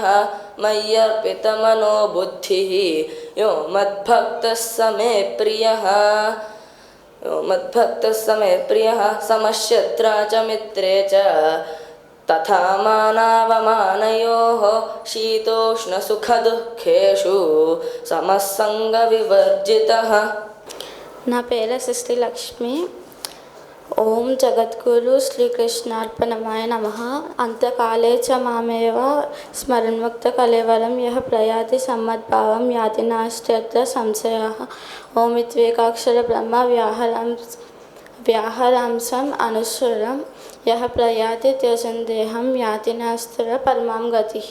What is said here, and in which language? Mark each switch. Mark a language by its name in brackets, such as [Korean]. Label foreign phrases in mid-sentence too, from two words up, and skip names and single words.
[Sanskrit] मय्यर्पितमनो बुद्धिः यो मद्भक्तः स मे प्रियः. समशत्रा च मित्रे च तथा मानावमानयोः. शीतोष्णसुखदुःखेषु समसङ्गविवर्जितः. [Telugu] నా పేరు సిస్టి లక్ష్మి. [Sanskrit] ఓం జగద్గురు శ్రీకృష్ణార్పణమాయ నమః. అంతకాలే చ మామేవ స్మరన్ముక్త కలేవరం యః ప్రయాతి సమ్మద్భావం యాతి నాస్త్యత్ర సంశయః. ఓమిత్యేకాక్షర బ్రహ్మ వ్యాహరాంసం అనుస్వరం యః ప్రయాతి త్యజన్ దేహం యాతి నాస్త్ర పరమాం గతిః.